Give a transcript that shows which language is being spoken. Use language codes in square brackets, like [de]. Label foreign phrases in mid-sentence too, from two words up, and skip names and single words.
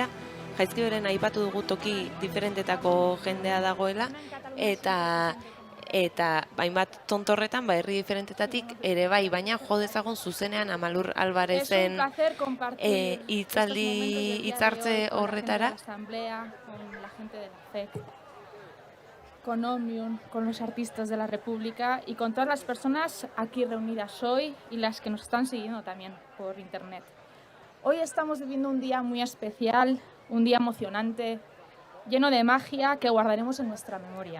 [eu] Jaizkibelen aipatu dugu toki diferentetako jendea dagoela, eta hainbat tontorretan, herri diferentetatik ere bai, baina jo dezagun zuzenean Amalur Albarezen hitzartze horretara. [es] Asamblea, con la gente de la FEC, con Omnium, con los artistas de la República y con todas las personas aquí reunidas hoy y las que nos están siguiendo también por internet. Hoy estamos viviendo un día muy especial, un día emocionante, lleno de magia que guardaremos en nuestra memoria.